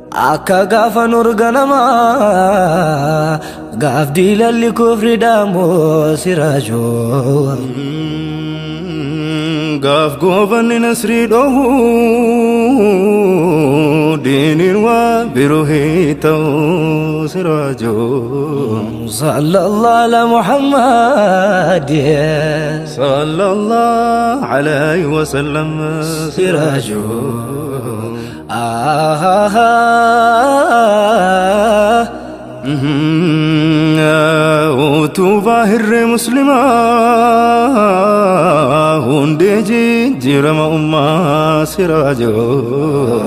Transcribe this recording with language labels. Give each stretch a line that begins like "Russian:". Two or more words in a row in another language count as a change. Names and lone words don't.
Oromo: Akka gaafa nur ganamaa, gaaf diilalli kufri dhaamu siraajoo. Mm, gaaf goobanni nasrii dhohu, diiniin waa biroo hii ta'u siraajoo.
Arabic: صلى الله على محمد. صلى الله عليه وسلم
Oromo: Siraajoo. siraajoo. Ah, ah, ah. Mhm. Utuu baahirree muslimaa, hundee jijjiirama ummaa siraajoo.